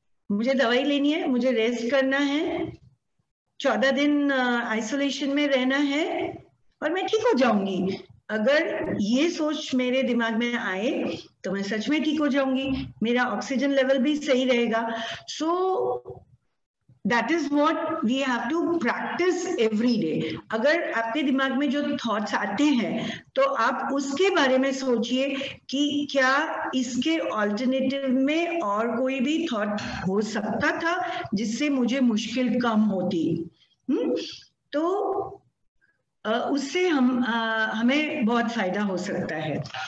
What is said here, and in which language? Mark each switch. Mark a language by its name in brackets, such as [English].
[Hindi] मुझे दवाई लेनी है, मुझे रेस्ट करना है, 14 दिन आइसोलेशन में रहना है और मैं ठीक हो जाऊंगी, अगर ये सोच मेरे दिमाग में आए तो मैं सच में ठीक हो जाऊंगी, मेरा ऑक्सीजन लेवल भी सही रहेगा। [English] So That is what we have to practice every day. [Hindi] अगर आपके दिमाग में जो थॉट्स आते हैं तो आप उसके बारे में सोचिए कि क्या इसके ऑल्टरनेटिव में और कोई भी थॉट हो सकता था जिससे मुझे मुश्किल कम होती। तो उससे हमें बहुत फायदा हो सकता है।